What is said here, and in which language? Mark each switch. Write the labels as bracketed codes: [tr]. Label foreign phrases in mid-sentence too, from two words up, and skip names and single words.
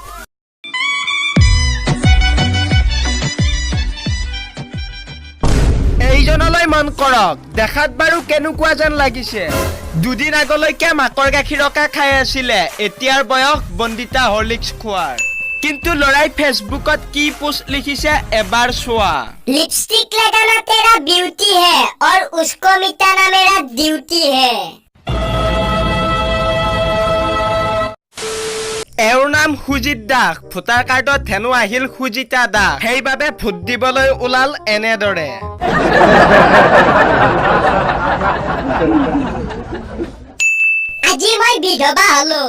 [as] এইজনলৈ মন কৰক দেখাত বাৰু কেনেকুৱা যেন লাগিছে দুদিন আগলৈকে মাকৰ গাখীৰকে খাই আছিলে এতিয়াৰ বয়স বন্দিতা হৰলিক্স খোৱাৰ কিন্তু লৰাই ফেসবুকত কি পোষ্ট লিখিছে এবাৰ চোৱা [hi] लिपस्टिक लगाना तेरा ब्यूटी है और उसको मिटाना मेरा ड्यूटी है [as] এওঁৰ নাম সুজিত দাস ভোটাৰ কাৰ্ডত হেনো আহিল সুজিতা দাস সেইবাবে ভোট দিবলৈ ওলাল এনেদৰে আজি মই বিধবা হলো